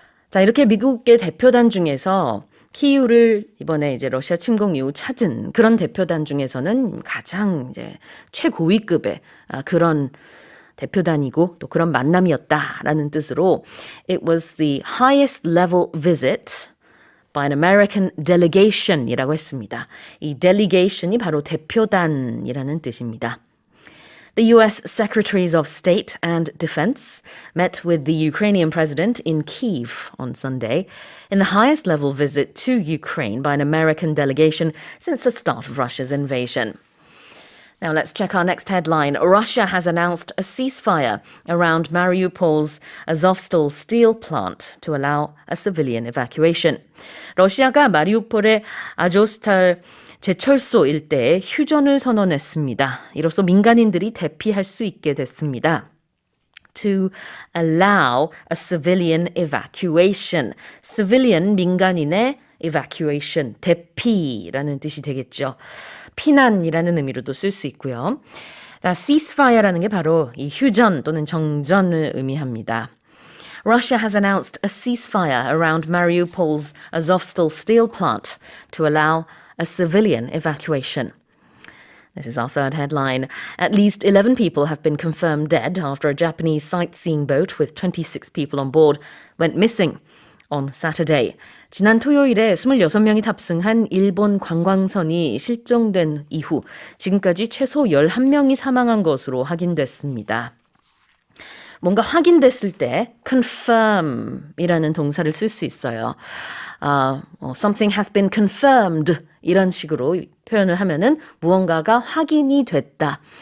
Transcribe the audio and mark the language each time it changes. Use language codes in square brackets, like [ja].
[ko] 자, 이렇게 미국의 대표단 중에서 키이우를 이번에 이제 러시아 침공 이후 찾은 그런 대표단 중에서는 가장 이제 최고위급의 그런 대표단이고 또 그런 만남이었다라는 뜻으로 [en] it was the highest level visit by an American delegation [ko] 이라고 했습니다. 이 delegation이 바로 대표단이라는 뜻입니다. [en] The U.S. Secretaries of State and Defense met with the Ukrainian president in Kyiv on Sunday in the highest level visit to Ukraine by an American delegation since the start of Russia's invasion. Now let's check our next headline. Russia has announced a ceasefire around Mariupol's Azovstal steel plant to allow a civilian evacuation. [ko] 러시아가 마리우폴의 아조스탈 제철소 일대에 휴전을 선언했습니다. 이로써 민간인들이 대피할 수 있게 됐습니다. [en] To allow a civilian evacuation. [ko] civilian 민간인의 evacuation, 대피라는 뜻이 되겠죠. 피난이라는 의미로도 쓸 수 있고요. ceasefire라는 게 바로 이 휴전 또는 정전을 의미합니다. [en] Russia has announced a ceasefire around Mariupol's Azovstal steel plant to allow a civilian evacuation. This is our third headline. At least 11 people have been confirmed dead after a Japanese sightseeing boat with 26 people on board went missing on Saturday. [ko] 지난 토요일에 26명이 탑승한 일본 관광선이 실종된 이후 지금까지 최소 11명이 사망한 것으로 확인됐습니다. 뭔가 확인됐을 때 confirm이라는 동사를 쓸 수 있어요. [en] Something has been confirmed [ko] 이런 식으로 표현을 하면은 무언가가 확인이 됐다.